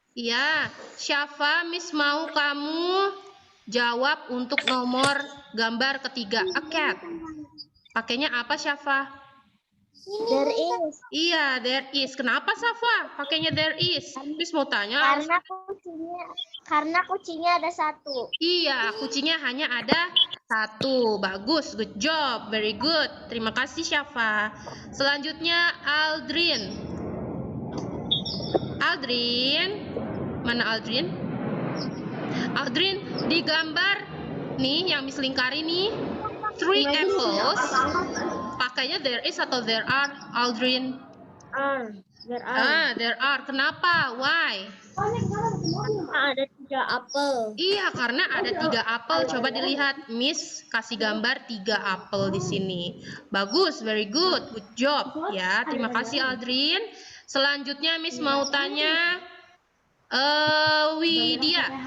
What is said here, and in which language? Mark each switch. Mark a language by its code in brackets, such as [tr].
[id] Iya, Syafa, Miss mau kamu jawab untuk nomor gambar ketiga, [en] a cat. [id] Pakainya apa, Syafa? [en] There is. [id] Iya, [en] there is. [id] Kenapa, Syafa? Pakainya there is. Miss mau tanya. Karena kucingnya ada satu. Iya, kucingnya hanya ada satu. Bagus, [en] good job, very good. [id] Terima kasih, Syafa. Selanjutnya, Aldrin. Aldrin, mana Aldrin? Aldrin, di gambar nih yang Miss lingkari nih, 3 apples. Pakainya [en] there is [id] atau [en] there are, [id] Aldrin? [en] There are. There are. [id] Kenapa? [en] Why? [id] Ada 3 apel. Iya, karena ada 3 apel. Coba dilihat, Miss kasih gambar 3 apel di sini. Bagus, [en] very good, good job. [id] Ya, terima kasih Aldrin. Selanjutnya Miss mau tanya, Widya.